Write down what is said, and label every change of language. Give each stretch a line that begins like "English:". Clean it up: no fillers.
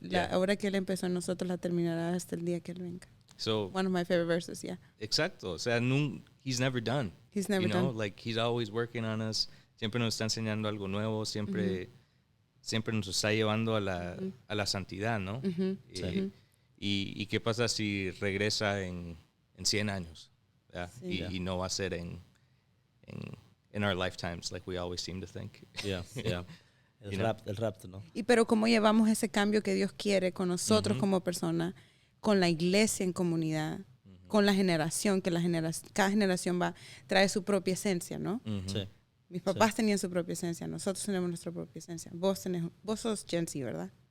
Spanish: La obra que Él empezó en nosotros la terminará hasta el día que Él venga.
English: So, one of my favorite verses,
Spanish: Exacto. O sea,
English: he's never done. He's never done. Like, he's always working on us.
Spanish: Siempre nos está enseñando algo nuevo. Siempre nos está llevando a la santidad, ¿no? Y qué pasa si regresa en 100 años? Sí. Y no va a ser en
English: our lifetimes, like we always seem to think.
Spanish: El rapto, ¿no? Pero cómo llevamos ese cambio que Dios quiere con nosotros como personas, con la iglesia en comunidad, con la generación, que cada generación trae su propia esencia, ¿no? Sí. Mis papás tenían su propia esencia, nosotros tenemos nuestra propia esencia. Vos sos Gen Z, ¿verdad?